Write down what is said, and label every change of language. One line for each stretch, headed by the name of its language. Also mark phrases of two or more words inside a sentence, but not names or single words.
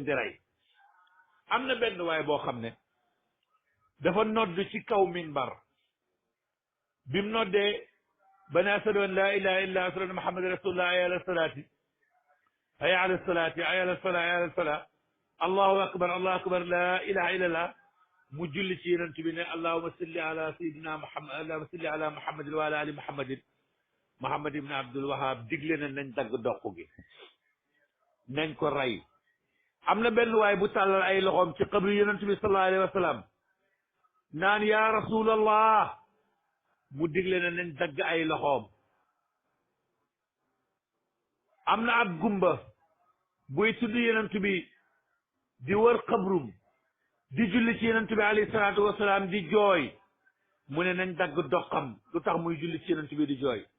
Wolof: di rey am na benn waay boo xam ne dafa nodd ci kaw minbar bi mu noddee ba ne
Arabic: أشهد أن لا إله إلا أشهد أن محمد رسول الله حي على الصلاة حي على الصلاة حي على الصلاة حي على الصلاة الله أكبر لا إله إلا الله
Wolof: mu julli ci yonent bi ne
Arabic: اللهم صل على سيدنا محمد اللهم صل على محمد وعلى آل محمد muhammad ibn abdul wahab
Wolof: digle na nañ dagg doq gi nañ ko rey am na benn waay bu tàllal ay loxoom ci qabri yonent bi
Arabic: صلى الله عليه وسلم naan يا رسول الله
Wolof: mu digle na nañ dagg ay loxoom am na ab gumba buy tudd yonent bi di wër xabrum di julli ci yonent bi
Arabic: عليه الصلاة والسلام
Wolof: di jooy mu ne nañ dagg doxam lu tax muy julli ci yonent bi di jooy